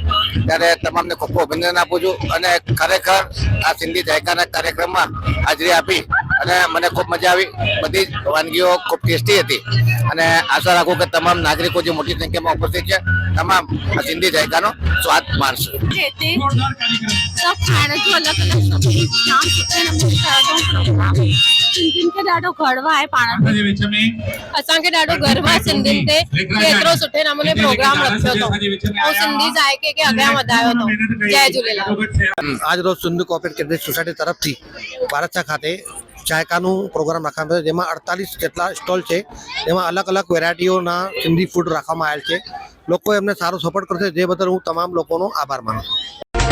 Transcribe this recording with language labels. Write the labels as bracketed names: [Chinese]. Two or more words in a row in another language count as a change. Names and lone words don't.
[Gujarati] ત્યારે તમામને ખૂબ ખૂબ અભિનંદન આપું છું અને ખરેખર આ સિંધી જાયકાના કાર્યક્રમમાં હાજરી આપી અને મને ખૂબ મજા આવી. બધી જ વાનગીઓ ખૂબ ટેસ્ટી હતી અને આશા રાખું કે તમામ નાગરિકો જે મોટી સંખ્યામાં ઉપસ્થિત છે તમામ આ સિંધી જાયકાનો સ્વાદ मारसो [Sindhi] सब खाइण जो अलॻि अलॻि जाम सुठे नमूने सिंधियुनि खे ॾाढो गर्व आहे पाण ते। असांखे ॾाढो गर्व आहे सिंधियुनि ते कि एतिरो सुठे नमूने प्रोग्राम रखियो अथऊं ऐं सिंधी जाइके खे अॻियां वधायो अथऊं। जय झूलेलाल। [Gujarati] આજ રોજ સિંધુ કોઓપરેટિવ ક્રેડિટ સોસાયટી તરફથી બારસા ખાતે ચાયકાનું પ્રોગ્રામ રાખવામાં આવ્યો, જેમાં 48 જેટલા સ્ટોલ છે. એમાં અલગ અલગ વેરાયટીઓના સિંધી ફૂડ રાખવામાં આવેલ છે. લોકો એમને સારો સપોર્ટ કરશે, જે બદલ હું તમામ લોકોનો આભાર માનું છું.